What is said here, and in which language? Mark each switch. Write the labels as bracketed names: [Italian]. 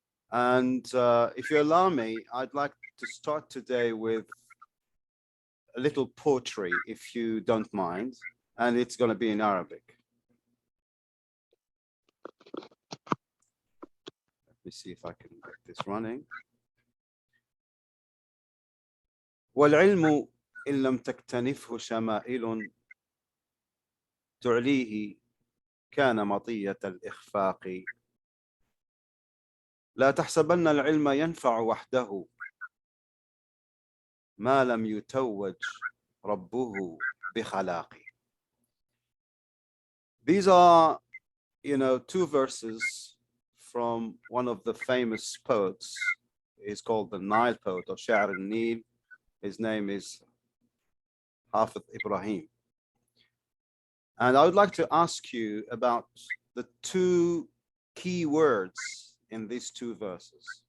[English] And if you allow me, I'd like to start today with a little poetry, if you don't mind, and it's going to be in Arabic. Let me see if I can get this running. [Arabic] والعلم إن لم تكتنفه شمائل تعليه كان مطية الإخفاق. لا تحسبن العلم ينفع وحده ما لم يتوج ربه بخلاق. [English] These are, two verses from one of the famous poets. He's called the Nile poet, or Sha'ar al-Nil. His name is Hafid Ibrahim. And I would like to ask you about the two key words in these two verses.